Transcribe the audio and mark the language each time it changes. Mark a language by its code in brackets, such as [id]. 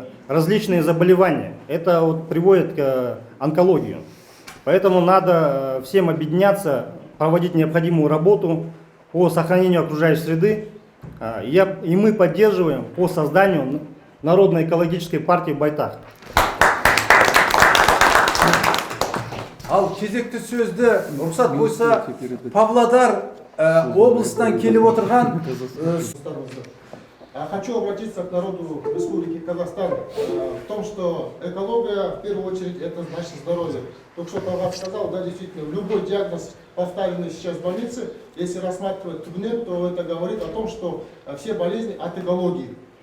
[ru] различные заболевания. Это вот приводит к онкологии. Поэтому надо всем объединяться, проводить необходимую работу по сохранению окружающей среды. И мы поддерживаем по созданию Народной экологической партии Байтак. [kk] Ал кезекті сөзді рұқсат болса Павлодар облысынан келіп отырған [ru] Хочу обратиться к народу Республики Казахстан в том, что экология, в первую очередь, это наше здоровье. Только что Павлов сказал, да, действительно, любой диагноз, поставленный сейчас в больнице, если рассматривать ТУГНЕТ, то это говорит о том, что все болезни от экологии.